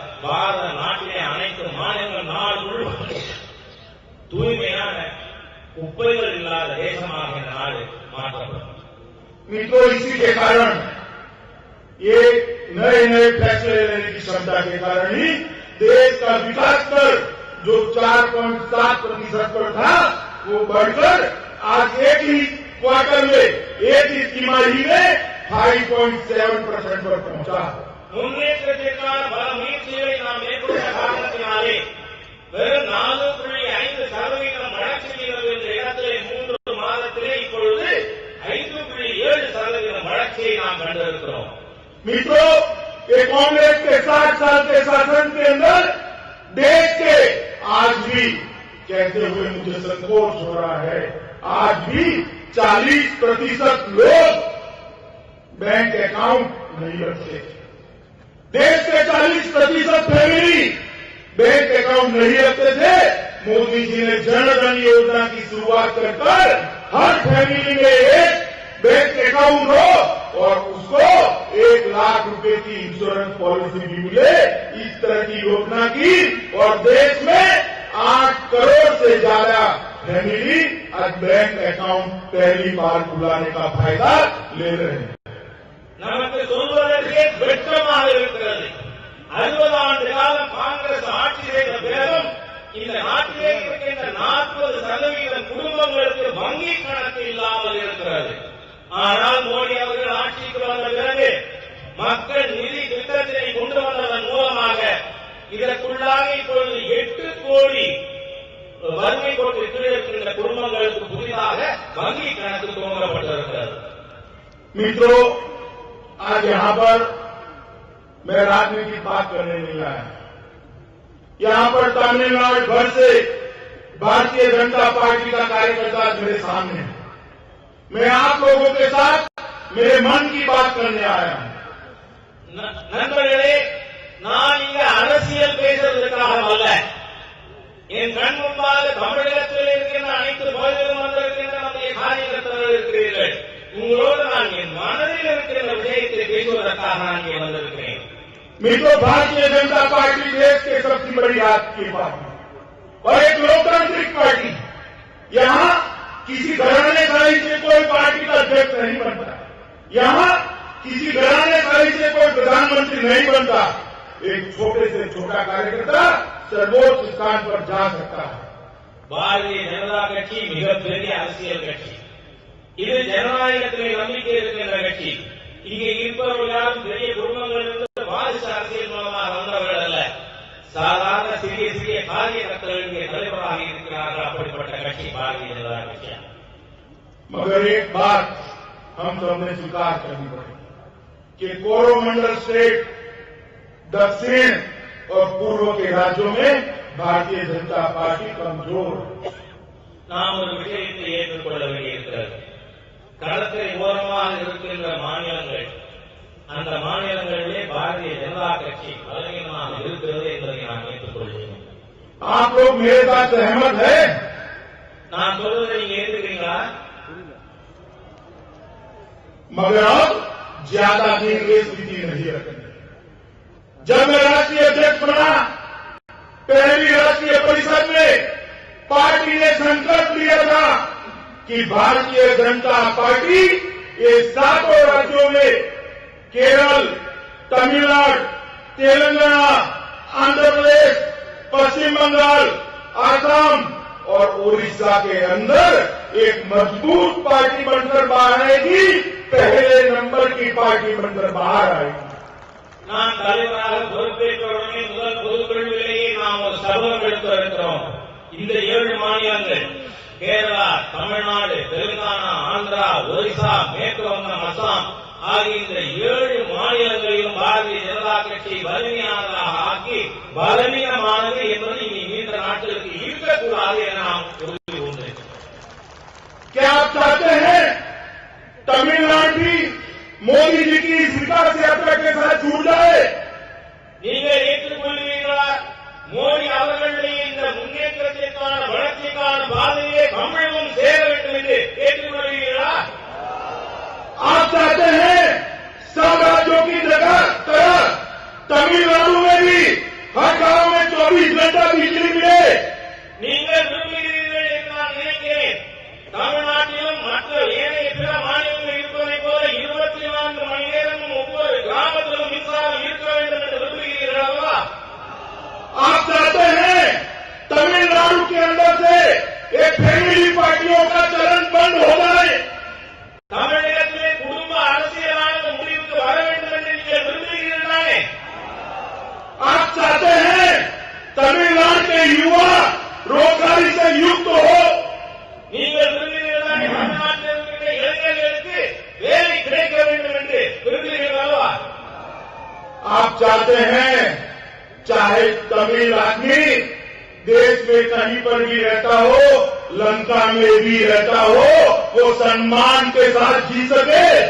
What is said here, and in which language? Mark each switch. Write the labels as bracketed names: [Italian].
[Tamil] பாரத நாட்டிலே அனைத்து மாநிலங்கள் நாடு முழுவதும் தூய்மையான குப்பைகள் இல்லாத தேசமாக இந்த நாடு மாற்றப்படும். [Hindi] मित्रों, इसी के कारण ये नए नए फैसले लेने की क्षमता के कारण ही देश का विकास दर जो 4.7% पर था वो बढ़कर आज एक ही क्वार्टर में, एक ही तिमाही में 5.7% पर पहुंचा. [Tamil] முன்னேற்றத்திற்கான பல முயற்சிகளை நாம் மேற்கொண்ட காரணத்தினாலே வெறும் 4.5% வளர்ச்சி என்ற இடத்திலே 3 மாதத்திலே இப்பொழுது 5.7% வளர்ச்சியை நாம் கண்டிருக்கிறோம். [Hindi] मित्रों, ये कांग्रेस के 60 साल के शासन के अंदर देश के आज भी कहते हुए मुझे संकोच हो रहा है, आज भी 40% लोग बैंक अकाउंट नहीं रखते. देश के 40% फैमिली बैंक अकाउंट नहीं रखते थे. मोदी जी ने जन धन योजना की शुरुआत कर हर फैमिली में एक बैंक अकाउंट हो और उसको 1 लाख रुपए की इंश्योरेंस पॉलिसी भी मिले, इस तरह की योजना की. और देश में 8 करोड़ से ज्यादा फैमिली आज बैंक अकाउंट पहली बार खुलाने का फायदा ले रहे हैं. [Tamil] நமக்கு சொல்வதற்கே வெட்கமாக இருக்கிறது. 60 ஆண்டு காலம் காங்கிரஸ் ஆட்சி செய்த பிறகும் இந்த நாட்டிலே இருக்கின்ற 40% குடும்பங்களுக்கு வங்கி கணக்கு இல்லாமல் இருக்கிறது. ஆனால் மோடி அவர்கள் ஆட்சிக்கு வந்த பிறகு மக்கள் நிதி திட்டத்தினை கொண்டு வந்ததன் மூலமாக இதற்குள்ளாக இப்பொழுது 8 கோடி வறுமை கோட்டு கீழ் இருக்கின்ற குடும்பங்களுக்கு புதிதாக வங்கி கணக்கு துவங்கப்பட்டிருக்கிறது. [Hindi] मित्रों, आज यहां पर मैं राजनीतिक बात करने नहीं आया. यहां पर तमिलनाडु भर से भारतीय जनता पार्टी का कार्यकर्ता मेरे सामने है. मैं आप लोगों के साथ मेरे मन की बात करने आया हूं. [Tamil] நண்பர்களே, நான் இங்க அரசியல் பேசுவதற்காக அல்ல. என் கண் முன்பாக தமிழகத்தில் இருக்கின்ற அனைத்து பகுதிகளும் வந்திருக்கின்ற நம்முடைய காரியகர்த்தர்கள் இருக்கிறீர்கள். உங்களோடு நான் என் மனதில் இருக்கின்ற விஷயத்தை பேசுவதற்காக நான் இங்கே வந்திருக்கிறேன். [Hindi] मित्रों, भारतीय जनता पार्टी देश के सबसे बड़ी राजकीय पार्टी और एक लोकतांत्रिक पार्टी. यहां किसी घराने साली से कोई पार्टी का अध्यक्ष नहीं बनता. यहां किसी घराने साली से कोई प्रधानमंत्री नहीं बनता. एक छोटे से छोटा कार्यकर्ता सर्वोच्च स्थान पर जा सकता है. [Tamil] பாரதிய ஜனதா கட்சி மிகப்பெரிய அரசியல் கட்சி. இது ஜனநாயகத்திலே நம்பிக்கை இருக்கின்ற கட்சி. இங்கே இருப்பவர்கள் யாரும் பெரிய குடும்பங்களிலிருந்து வாரிசு அரசியல் மூலமாக வந்தவர்கள் அல்ல. சாதாரண சிறிய சிறிய காரியகர்த்தர்கள் இங்கே தலைவராக இருக்கிறார்கள். அப்படிப்பட்ட கட்சி பாரதிய ஜனதா கட்சி. [Hindi] मगर एक बात हम सबने स्वीकार करनी पड़ेगी कि कोरोमंडल स्टेट, दक्षिण और पूर्व के राज्यों में भारतीय जनता पार्टी कमजोर. [Tamil] நாம் ஒரு விஷயத்தை ஏற்றுக்கொள்ள வேண்டியிருக்கிறது. களத்தை ஓரமாக இருக்கின்ற மாநிலங்கள், அந்த மாநிலங்களிலே பாரதிய ஜனதா கட்சி பலவீனமாக இருக்கிறது என்பதை நாம் ஏற்றுக்கொள்கிறோம். [Hindi] आप लोग मेरे साथ सहमत है? [Tamil] நான் சொல்வதை நீங்க ஏற்றுக்கிறீங்களா? [Hindi] मगर अब ज्यादा दिन ये स्थिति नहीं रखनी. जब मैं राष्ट्रीय अध्यक्ष बना, पहली राष्ट्रीय परिषद में पार्टी ने संकल्प लिया था कि भारतीय जनता पार्टी ये 7 राज्यों में केरल, तमिलनाडु, तेलंगाना, आंध्र प्रदेश, पश्चिम बंगाल, असम और उड़ीसा के अंदर एक मजबूत पार्टी बनकर बाहर आएगी. पहले नंबर की पार्टी बनकर बाहर आएगी. [Tamil] நான் தலைவராக பொறுப்பேற்ற உடனே முதல் பொதுக்குழுவிலேயே நாம் ஒரு சபதம் எடுத்திருக்கிறோம். இந்த 7 மாநிலங்கள் கேரளா, தமிழ்நாடு, தெலுங்கானா, ஆந்திரா, ஒரிசா, மேற்கு வங்கம், அசாம் ஆகிய இந்த 7 மாநிலங்களிலும் பாரதிய ஜனதா கட்சி வலிமையானதாக ஆக்கி பலவீனமானது என்பது இனி நீண்ட நாட்களுக்கு இருக்கக்கூடாது என நாம் உறுதி கொண்டிருக்கிறோம். [Hindi] क्या आप चाहते हैं तमिलनाडु भी मोदी जी की इस विकास यात्रा के साथ जुड़ जाए? [Tamil] நீங்கள் ஏற்றுக்கொள்வீர்களா? மோடி அவர்களுடைய இந்த முன்னேற்றத்திற்கான வளர்ச்சிக்கான பாதையை தமிழகம் சேர வேண்டும் என்று ஏற்றுக்கொள்வீர்களா? [Hindi] आप चाहते हैं सब राज्यों की तरह तमिलनाडु में भी 24 घंटा बिजली मिले। [Tamil] நீங்கள் விரும்புகிறீர்கள் என்று நான் நினைக்கிறேன். தமிழ்நாட்டிலும் மற்ற ஏனைய பிற மாநிலங்களில் இருப்பதைப் போல 24 மணி நேரமும் ஒவ்வொரு கிராமத்திலும் மின்சாரம் இருக்க வேண்டும் என்று விரும்புகிறீர்கள் அல்லவா? [Hindi] आप चाहते हैं तमिलनाडु के अंदर से एक फैमिली पार्टियों का चलन बंद हो जाए। [Tamil] தமிழகத்திலே குடும்ப அரசியலானது முடிவுக்கு வர வேண்டும் என்று நீங்கள் விரும்புகிறீர்களே? [Hindi] आप चाहते हैं तमिलनाडु के युवा रोजगारी से युक्त हो। [Tamil] நீங்கள் விரும்புகிறீர்களே தமிழ்நாட்டில் இருக்கிற இளைஞர்களுக்கு வேலை கிடைக்க வேண்டும் என்று விரும்புகிறீர்கள் அல்லவா? [Hindi] आप चाहते हैं चाहे तमिल आदमी देश में कहीं पर भी रहता हो, लंका में भी रहता हो, वो सम्मान के साथ जी सके।